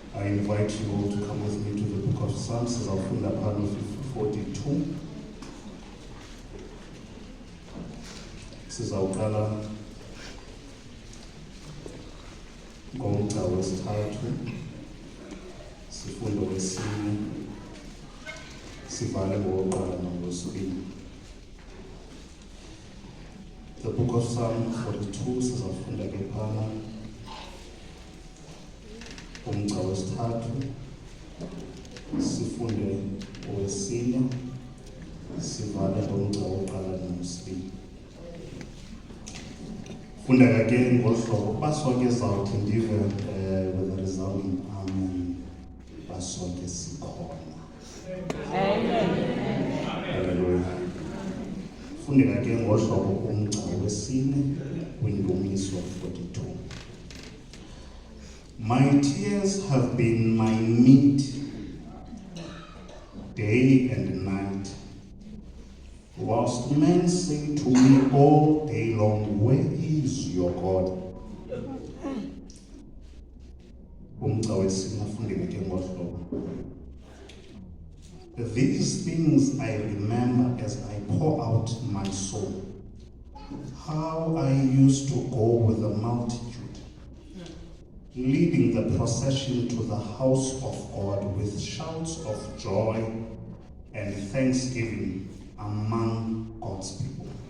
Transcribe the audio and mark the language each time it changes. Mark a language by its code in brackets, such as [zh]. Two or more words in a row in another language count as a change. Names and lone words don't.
[en] invite you all to come with me to the book of Psalms. [xh] Sizawufunda phana 42. Sizawuqala ngomgca wesithathu, sifunde wesine, sivale ngowokuqala nangowesibini. [en] The book of Psalm 42 [xh] sizawufunda ke phana umgca wesithathu, sifunde owesine, sivale ngomgca wokuqala nangowesibini. Funda ke ngohlobo basoke zawuthi ndive [en] with a resounding amen, [xh] basoke sikhona. Amen. Hallelujah. Funda ke ngohlobo umgca wesine kwiNdumiso 42. [en] My tears have been my meat day and night, whilst men say to me all day long, where is your God? These things I remember as I pour out my soul, how I used to go with the multitude, leading the procession to the house of God with shouts of joy and thanksgiving among God's people.